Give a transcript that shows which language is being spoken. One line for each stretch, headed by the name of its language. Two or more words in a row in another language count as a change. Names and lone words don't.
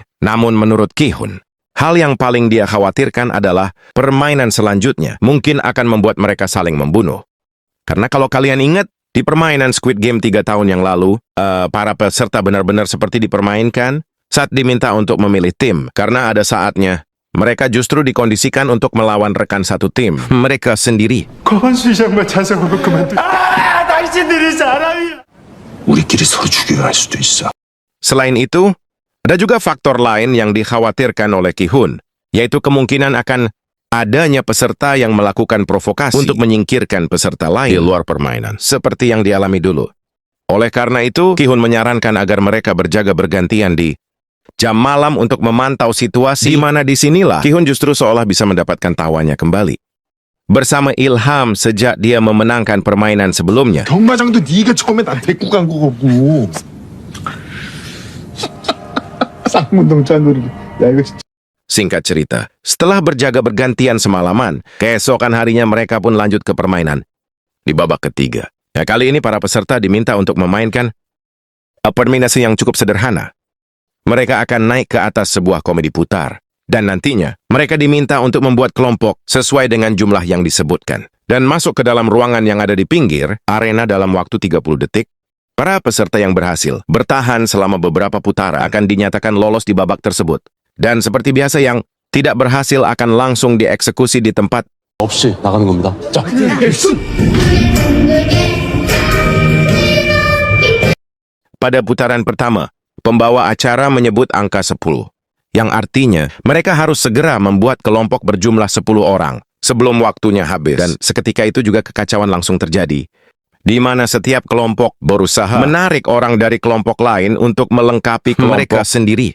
Indonesian: Namun menurut Ki-hun, hal yang paling dia khawatirkan adalah permainan selanjutnya mungkin akan membuat mereka saling membunuh. Karena kalau kalian ingat, di permainan Squid Game 3 tahun yang lalu, para peserta benar-benar seperti dipermainkan saat diminta untuk memilih tim. Karena ada saatnya, mereka justru dikondisikan untuk melawan rekan satu tim, mereka sendiri.
Korean: 우리끼리 서로 죽여야 할 수도 있어.
Indonesian: Selain itu, ada juga faktor lain yang dikhawatirkan oleh Ki-hun, yaitu kemungkinan akan adanya peserta yang melakukan provokasi untuk menyingkirkan peserta lain di luar permainan, seperti yang dialami dulu. Oleh karena itu, Ki-hun menyarankan agar mereka berjaga bergantian di jam malam untuk memantau situasi, di mana disinilah Ki-hun justru seolah bisa mendapatkan tawanya kembali. Bersama Ilham sejak dia memenangkan permainan sebelumnya.
Korean: 경마장도 네가 처음에 나 데리고 간 거고. 쌍문동 짠돌이. 야 이거 진짜.
Indonesian: Singkat cerita, setelah berjaga bergantian semalaman, keesokan harinya mereka pun lanjut ke permainan di babak ketiga. Ya, kali ini para peserta diminta untuk memainkan permainan yang cukup sederhana. Mereka akan naik ke atas sebuah komedi putar. Dan nantinya, mereka diminta untuk membuat kelompok sesuai dengan jumlah yang disebutkan. Dan masuk ke dalam ruangan yang ada di pinggir arena dalam waktu 30 detik. Para peserta yang berhasil bertahan selama beberapa putaran akan dinyatakan lolos di babak tersebut. Dan seperti biasa yang tidak berhasil akan langsung dieksekusi di tempat.
Korean: 없이 나가는 겁니다. 자,
Indonesian: Pada putaran pertama, pembawa acara menyebut angka 10. Yang artinya, mereka harus segera membuat kelompok berjumlah 10 orang sebelum waktunya habis. Dan seketika itu juga kekacauan langsung terjadi, di mana setiap kelompok berusaha menarik orang dari kelompok lain untuk melengkapi kelompok mereka sendiri.